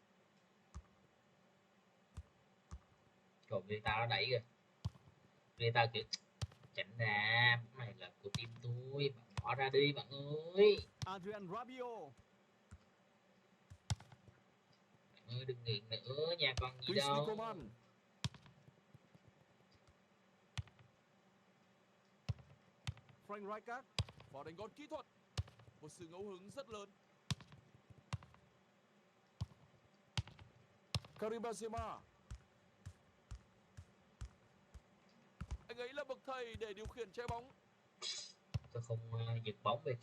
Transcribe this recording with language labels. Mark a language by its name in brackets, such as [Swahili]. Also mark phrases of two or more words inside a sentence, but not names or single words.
[Vietnamese] Còn người ta nó đẩy kìa. Người ta kiểu chỉnh ra, này là của team tôi, bạn bỏ ra đi bạn ơi. Adrian Rabiot. Bạn ơi đừng nghiện nữa, nhà con gì đâu. Coman. Frank Rijkaard. Và đánh gol kỹ thuật. Một sự ngẫu hứng rất lớn. Karim Benzema. Anh ấy là bậc thầy để điều khiển trái bóng. Tôi không giật bóng về kìa.